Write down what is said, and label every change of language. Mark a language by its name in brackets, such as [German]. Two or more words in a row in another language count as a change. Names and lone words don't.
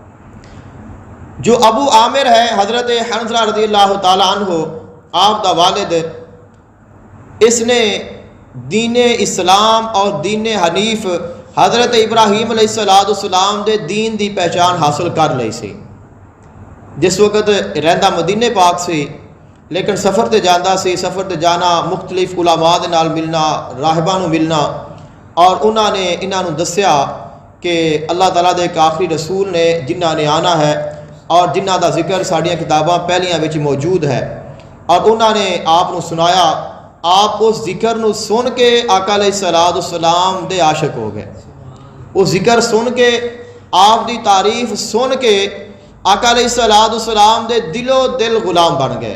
[Punjabi] جو ابو عامر ہے حضرت حنظلہ [Arabic] رضی اللہ تعالی عنہ [Punjabi] آپ دا والد، اس نے دین اسلام اور دین حنیف حضرت ابراہیم [Arabic] علیہ السلام [Punjabi] دے دین دی پہچان حاصل کر لئی سی۔ جس وقت رہندہ مدینے پاک سی لیکن سفر تے جاندہ سی، سفر تے جانا، مختلف علماء دے نال ملنا، راہباں نو ملنا، اور انہوں نے انہوں دسیا کہ اللہ تعالیٰ دے ایک آخری رسول نے جنہاں نے آنا ہے اور جنہاں دا ذکر ساڑیاں کتاباں پہلیاں وچ موجود ہے، اور انہوں نے آپ نو سنایا۔ آپ اس ذکر نو سن کے آقا [Arabic] علیہ السلام [Punjabi] دے عاشق ہو گئے، اس ذکر سن کے، آپ دی تعریف سن کے آقا [Arabic] علیہ السلام [Punjabi] دے دل و دل غلام بن گئے۔